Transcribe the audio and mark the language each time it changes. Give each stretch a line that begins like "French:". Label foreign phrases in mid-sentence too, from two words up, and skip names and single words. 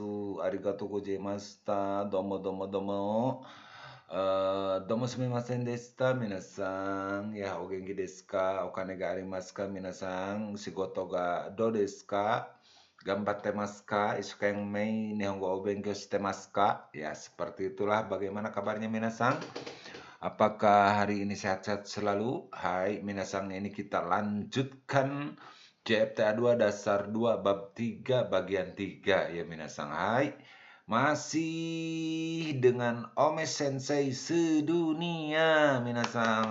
Japanese: ありがとうございました。どうもどうもどうも。どうもすみませんでした。皆さん。いや、お元気ですか？お金がありますか？皆さん。仕事がどうですか？頑張ってますか？一生懸命日本語を勉強してますか？
Indonesian: Ya, seperti itulah. Bagaimana kabarnya 皆さん? Apakah hari ini sehat-sehat selalu? Hai, minasang, ini kita lanjutkan CFTA 2 dasar 2 bab 3 bagian 3 ya minasang. Hai. Masih dengan Ome Sensei sedunia minasang.